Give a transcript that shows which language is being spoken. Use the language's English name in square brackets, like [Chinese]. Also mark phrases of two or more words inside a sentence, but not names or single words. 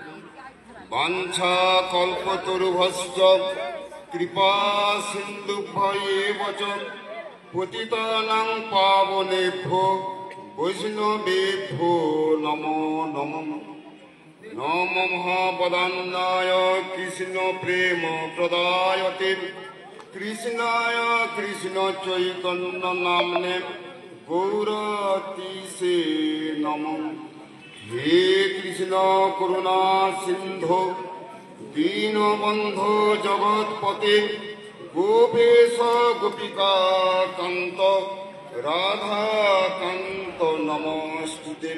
[Sanskrit] বাঞ্ছাকল্পতরুভ্যশ্চ কৃপা সিন্ধুভ্যেব চ পতিতানাং পাবনেভ্যো বৈষ্ণবেভ্যো নমো নমঃ। নমো মহাপদান্নায় কৃষ্ণ প্রেম প্রদায়তে কৃষ্ণায় কৃষ্ণ চৈতন্য নাম্নে গৌরতিসে নমঃ। হে কৃষ্ণ করুণা সিন্ধু দীনবন্ধু জগৎপতে গোপেশ গোপিকা কান্ত রাধা কান্ত নমস্তুতে।